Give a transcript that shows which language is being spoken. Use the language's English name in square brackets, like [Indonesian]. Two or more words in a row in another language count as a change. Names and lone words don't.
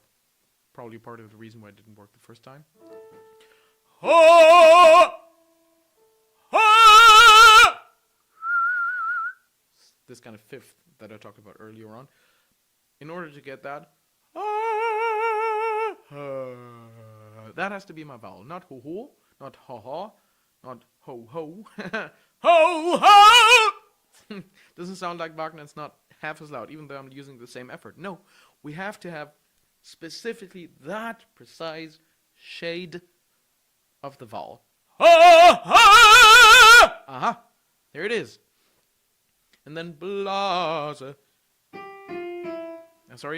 [English] Probably part of the reason why it didn't work the first time. This kind of fifth that I talked about earlier on. In order to get that, that has to be my vowel. Not ho-ho, not ha-ha, not ho-ho. Ho-ho! Doesn't sound like Wagner, it's not half as loud, even though I'm using the same effort. No, we have to have specifically that precise shade of the vowel. Aha! There it is. And then blase. Sorry.